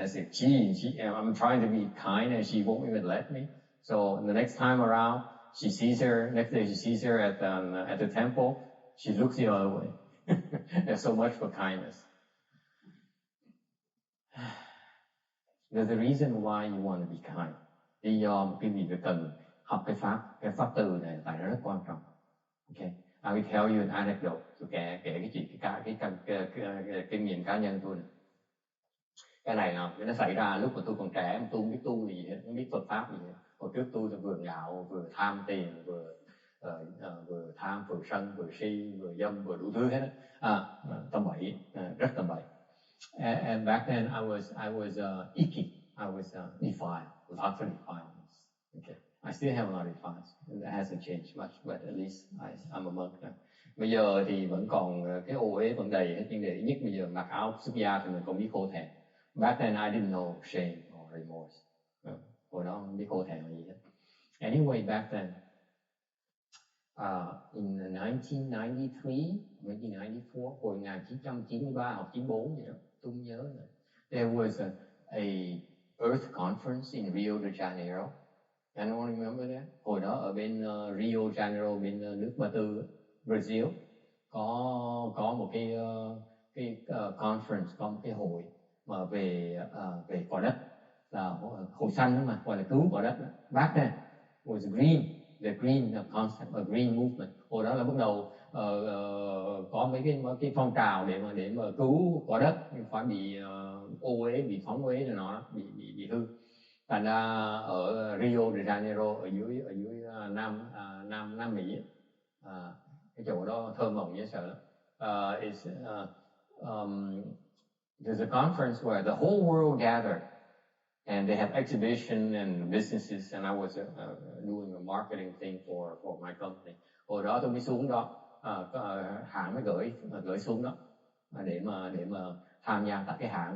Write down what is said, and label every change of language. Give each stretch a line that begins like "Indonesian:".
English: I said, I'm trying to be kind and she won't even let me. So the next time around, next day she sees her at the temple, she looks the other way. There's so much for kindness. There's a reason why you want to be kind.
Vietnamese: Lý do mà quý vị phải cần học cái pháp từ này, tại nó rất quan trọng.
English: Okay. I will tell you an anecdote.
Vietnamese: Tôi kể cái chuyện cái kinh nghiệm cá nhân tôi này. Cái này nó xảy ra lúc mà tôi còn trẻ, mà tôi không biết tu gì hết, không biết Phật pháp gì hết. Hồi trước tôi là vừa ngạo, vừa tham tiền, vừa tham, vừa sân, vừa si, vừa dâm, vừa đủ thứ hết. Tầm bậy, rất tầm bậy.
English: And back then I was icky. I was defiled, lots of defilements. Okay. I still have a lot of defilements. It hasn't changed much, but at least I'm a monk now.
Vietnamese: Bây giờ thì vẫn còn cái ô uế vẫn đầy hết, nhưng để nhất bây giờ mặc áo xuất gia thì mình còn biết khổ thẹn.
English: Back then I didn't know shame or remorse.
Vietnamese: Hồi đó không biết khổ thẹn là gì hết.
English: Anyway, back then, in 1993, 1994,
Vietnamese: hồi 1993 hoặc 94 gì đó, tôi không nhớ nữa.
English: There was a Earth Conference in Rio de Janeiro. Anyone remember that?
Vietnamese: Hồi đó ở bên Rio Janeiro, bên nước Ba Tư, Brazil, có một cái conference, có một cái hội mà về cỏ đất, là hội xanh đó mà, gọi là cứu cỏ đất.
English: Back then was green, the green concept, a green movement.
Vietnamese: Hồi đó là bắt đầu có mấy cái phong trào để mà cứu cỏ đất phải bị ô uế, bị phóng uế rồi nó bị hư. Thành ra ở Rio de Janeiro ở dưới Nam Mỹ, cái chỗ đó thơ mộng dễ sợ lắm.
English: There's a conference where the whole world gathered, and they have exhibition and businesses, and I was doing a marketing thing for my company.
Vietnamese: Hồi đó tôi mới xuống đó, hãng mới gửi xuống đó để mà tham gia tại cái hãng.